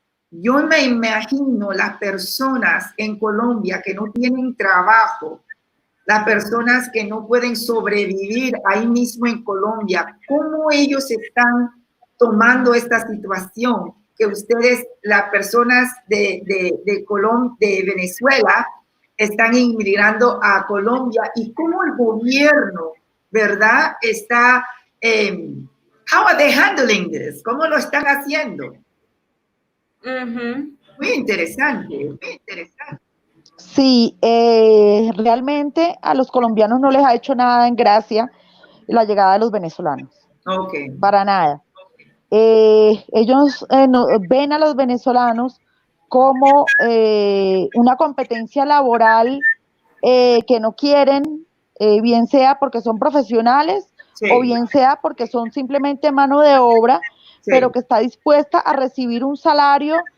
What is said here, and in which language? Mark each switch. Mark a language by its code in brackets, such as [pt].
[es] Yo me imagino las personas en Colombia que no tienen trabajo, las personas que no pueden sobrevivir ahí mismo en Colombia, ¿cómo ellos están tomando esta situación? Que ustedes, las personas de Venezuela, están inmigrando a Colombia, y cómo el gobierno, ¿verdad? Está, [en] how are they handling this? [es] ¿Cómo lo están haciendo? Muy interesante, muy interesante. Sí, realmente a los colombianos no les ha hecho nada en gracia la llegada de los venezolanos. Okay. Para nada. Ellos ven a los venezolanos como una competencia laboral que no quieren, bien sea porque son profesionales, sí, o bien sea porque son simplemente mano de obra, sí, pero que está dispuesta a recibir un salario,